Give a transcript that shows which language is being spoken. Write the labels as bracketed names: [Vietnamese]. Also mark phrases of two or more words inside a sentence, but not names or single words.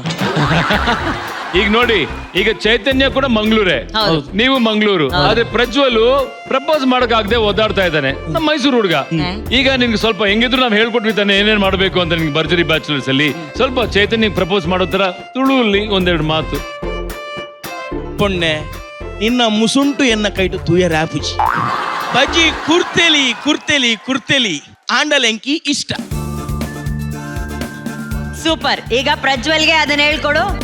[Kannada] ಈಗ ನೋಡಿ, ಈಗ ಚೈತನ್ಯ ಕೂಡ ಮಂಗಳೂರೇ, ನೀವು ಮಂಗಳೂರು. ಆದ್ರೆ ಪ್ರಜ್ವಲ್ ಪ್ರಪೋಸ್ ಮಾಡಕ್ ಆಗದೆ ಓದಾಡ್ತಾ ಇದ್ದಾನೆ, ನಮ್ಮ ಮೈಸೂರು ಹುಡುಗ. ಈಗ ನಿನ್ಗೆ ಸ್ವಲ್ಪ ಹೆಂಗಿದ್ರು ನಾವು ಹೇಳ್ಕೊಟ್ವಿ ತಾನೆ ಏನೇನ್ ಮಾಡ್ಬೇಕು ಅಂತ ನಿನ್ಗೆ ಭರ್ಜರಿ ಬ್ಯಾಚುಲರ್ಸ್ ಅಲ್ಲಿ. ಸ್ವಲ್ಪ ಚೈತನ್ಯ ಪ್ರಪೋಸ್ ಮಾಡೋ ತರ ತುಳುವಲ್ಲಿ ಒಂದೆರಡು ಮಾತು. [Tulu] ಪೊಣ್ಣೆ, ನಿನ್ನ ಮುಸುಂಟು ಎನ್ನ ಕೈಟು ತೂಯ ರ್ಯಾಪುಜಿ ಬಜ್ಜಿ ಕುರ್ತೆಲಿ ಕುರ್ತೆಲಿ ಕುರ್ತೆಲಿ ಆಂಡಲೆಂಕಿ ಇಷ್ಟ. [Kannada] ಸೂಪರ್. ಈಗ ಪ್ರಜ್ವಲ್ಗೆ ಅದನ್ನ ಹೇಳ್ಕೊಡು.